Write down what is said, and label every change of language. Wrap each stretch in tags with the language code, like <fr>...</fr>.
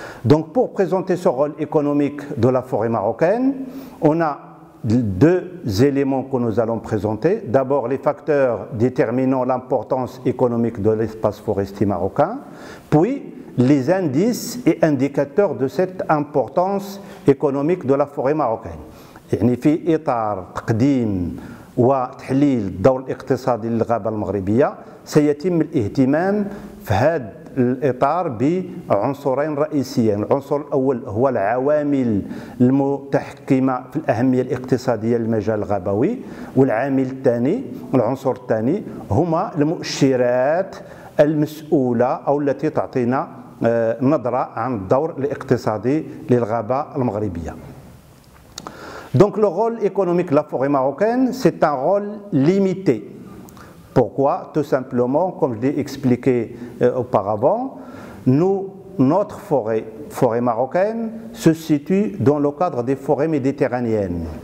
<fr>Donc pour présenter ce rôle économique de la forêt marocaine, on a deux éléments que nous allons présenter. D'abord les facteurs déterminant l'importance économique de l'espace forestier marocain, puis les indices et indicateurs de cette importance économique de la forêt marocaine.</fr> <ar>يعني في إطار تقديم وتحليل الدور الاقتصادي للغابة المغربية سيتم الاهتمام في هذا الإطار بعنصرين رئيسيين. العنصر الأول هو العوامل المتحكمة في الأهمية الاقتصادية للمجال الغابوي، والعامل الثاني العنصر الثاني هما المؤشرات المسؤولة أو التي تعطينا نظرة عن الدور الاقتصادي للغابة المغربية.</ar> <fr>Donc le rôle économique de la forêt marocaine, c'est un rôle limité. Pourquoi? Tout simplement, comme je l'ai expliqué auparavant, notre forêt marocaine, se situe dans le cadre des forêts méditerranéennes.</fr>